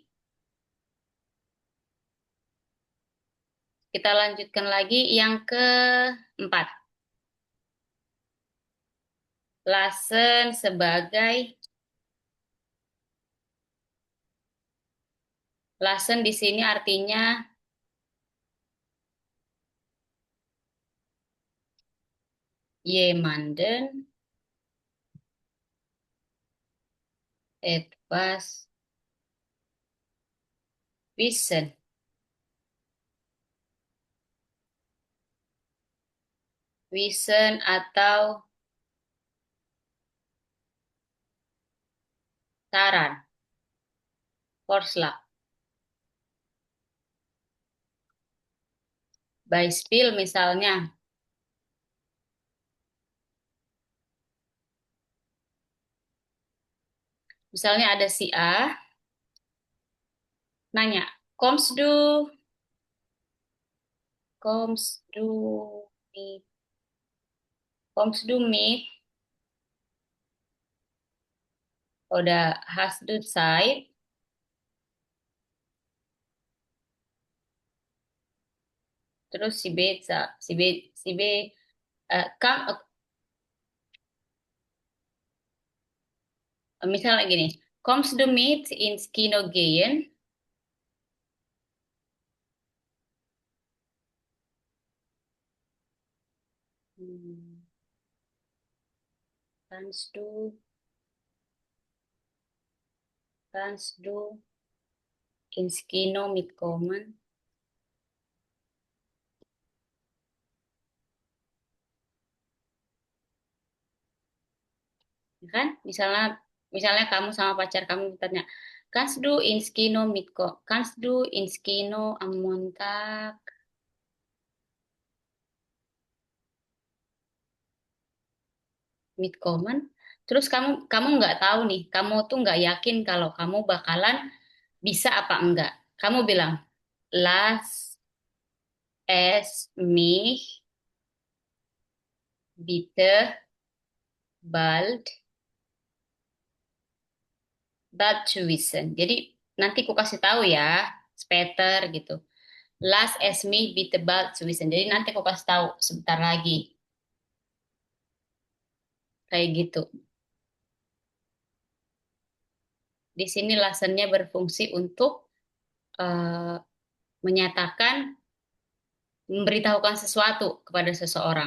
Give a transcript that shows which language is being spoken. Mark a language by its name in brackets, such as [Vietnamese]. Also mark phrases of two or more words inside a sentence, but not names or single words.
[Indonesian] Kita lanjutkan lagi yang keempat. Lasen sebagai lasen di sini artinya [German] jemanden etwas wissen. [Indonesian] Wissen atau saran, Vorschlag. Beispiel misalnya, ada si A nanya, [German] kommst du mit, kommst du mit, oder hast du Zeit? [Indonesian] Terus si B misalnya gini, [German] kommst du mit ins Kino gehen? Hmm, Kannst du, kannst du ins Kino mitkommen? [Indonesian] Ya kan? Misalnya kamu sama pacar kamu bertanya, [German] kannst du ins Kino mitkommen? Kannst du ins Kino am Montag mitkommen? [Indonesian] Terus kamu kamu nggak tahu nih, kamu tuh nggak yakin kalau kamu bakalan bisa apa enggak. Kamu bilang, [German] lass es mich bitte bald bald zu wissen. [Indonesian] Jadi nanti ku kasih tahu ya, Peter gitu. [German] Lass es mich bitte bald zu wissen. [Indonesian] Jadi nanti aku kasih tahu sebentar lagi. Kayak gitu. Di sini lasannya berfungsi untuk eh, menyatakan, memberitahukan sesuatu kepada seseorang.